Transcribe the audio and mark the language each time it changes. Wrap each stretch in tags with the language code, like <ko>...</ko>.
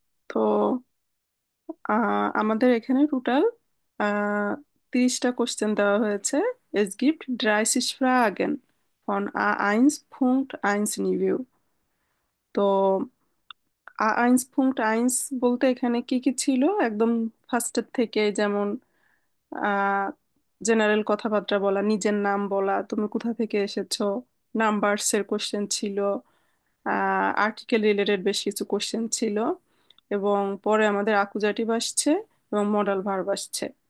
<bn>তো আমাদের এখানে টোটাল 30টা কোশ্চেন দেওয়া হয়েছে।</bn> <de>Es gibt 30 Fragen von A1 Punkt 1 Niveau।</de> <bn>তো A1.1 বলতে এখানে কি কি ছিল একদম ফার্স্টের থেকে, যেমন আহ জেনারেল কথাবার্তা বলা, নিজের নাম বলা, তুমি কোথা থেকে এসেছো, নাম্বারস এর কোশ্চেন ছিল, আর্টিকেল রিলেটেড বেশ কিছু কোশ্চেন ছিল, এবং পরে আমাদের আকুজাটিভ আসছে এবং মডাল ভার্ব আসছে।</bn>